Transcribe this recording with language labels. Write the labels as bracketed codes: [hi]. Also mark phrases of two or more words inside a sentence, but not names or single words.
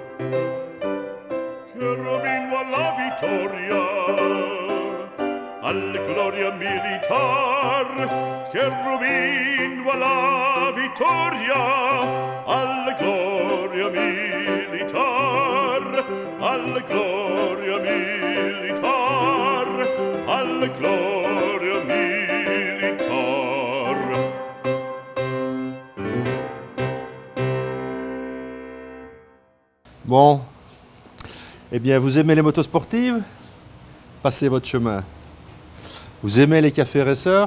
[it] Cherubino alla vittoria, alla gloria militar. Cherubino alla vittoria, alla gloria militar. Alla gloria militar, alla gloria militar. [fr] Bon, eh bien, vous aimez les motos sportives? Passez votre chemin. Vous aimez les cafés racers?